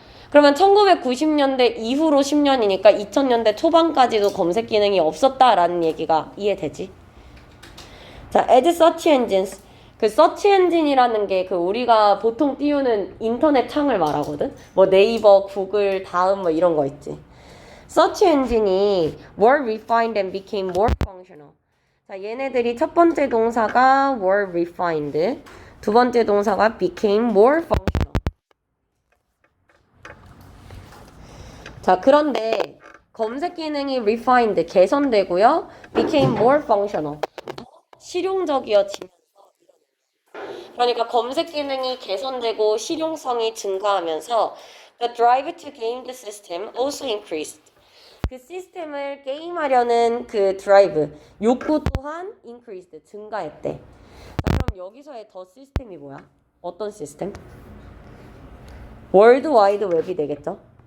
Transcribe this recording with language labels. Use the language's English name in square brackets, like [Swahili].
[Korean] 그러면 1990년대 이후로 10년이니까 2000년대 초반까지도 검색 기능이 없었다라는 얘기가 이해되지? [English] 자, as search engines. [Korean] 그 search engine이라는 게 그 우리가 보통 띄우는 인터넷 창을 말하거든? 뭐 네이버, 구글, 다음 뭐 이런 거 있지. [English] search engine이 were refined and became more functional. [Korean] 자, 얘네들이 첫 번째 동사가 were refined, 두 번째 동사가 became more functional. 자, 그런데 검색 기능이 refined, 개선되고요. became more functional, 실용적이어지면서 그러니까 검색 기능이 개선되고 실용성이 증가하면서 [English] the drive to game the system also increased. [Korean] 그 시스템을 게임하려는 그 드라이브, 욕구 또한 increased, 증가했대. 자, 그럼 여기서의 더 시스템이 뭐야? 어떤 시스템? 월드 와이드 웹이 되겠죠?